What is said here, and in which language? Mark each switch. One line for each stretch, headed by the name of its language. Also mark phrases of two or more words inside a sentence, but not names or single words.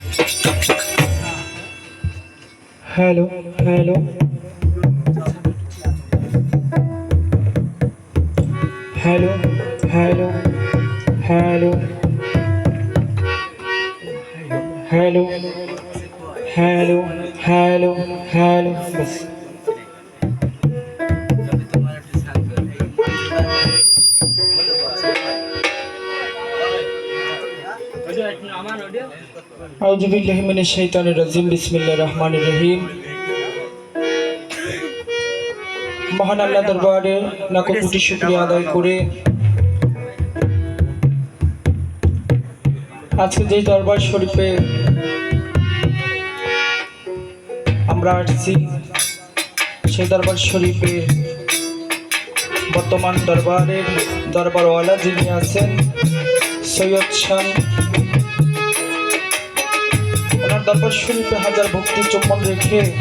English: hello hello hello hello hello hello hello hello hello
Arabic: बस أعوذ بالله من الشيطان الرجيم بسم الله الرحمن الرحيم.
Bangla: মহান আল্লাহ দরবারে লাখো কোটি শুকরিয়া আদায় করে আজকে যে দরবার শরীফে আমরা আসছি সেই দরবার শরীফে বর্তমান দরবারের দরবারওয়ালা যিনি আছেন সৈয়দ শাহ, ওনার দরবার শরীফে হাজার ভক্তি চুম্বন রেখে